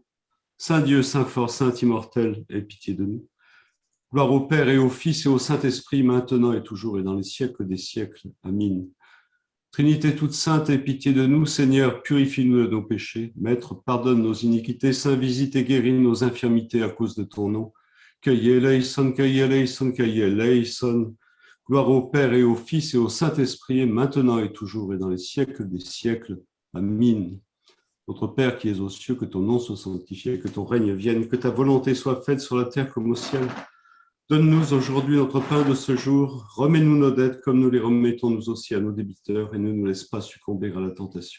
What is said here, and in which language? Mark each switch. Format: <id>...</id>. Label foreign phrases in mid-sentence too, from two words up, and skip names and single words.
<fr>Saint Dieu, Saint fort, Saint immortel, aie pitié de nous. Gloire au Père et au Fils et au Saint-Esprit, maintenant et toujours, et dans les siècles des siècles. Amen. Trinité toute sainte, aie pitié de nous. Seigneur, purifie-nous de nos péchés. Maître, pardonne nos iniquités. Saint, visite et guéris nos infirmités à cause de ton nom.</fr> <el>Kyrie eleison, Kyrie eleison, Kyrie eleison.</el> <fr>Gloire au Père et au Fils et au Saint-Esprit, maintenant et toujours, et dans les siècles des siècles. Amen. Notre Père qui es aux cieux, que ton nom soit sanctifié, que ton règne vienne, que ta volonté soit faite sur la terre comme au ciel. Donne-nous aujourd'hui notre pain de ce jour. Remets-nous nos dettes comme nous les remettons nous aussi à nos débiteurs et ne nous laisse pas succomber à la tentation.</fr>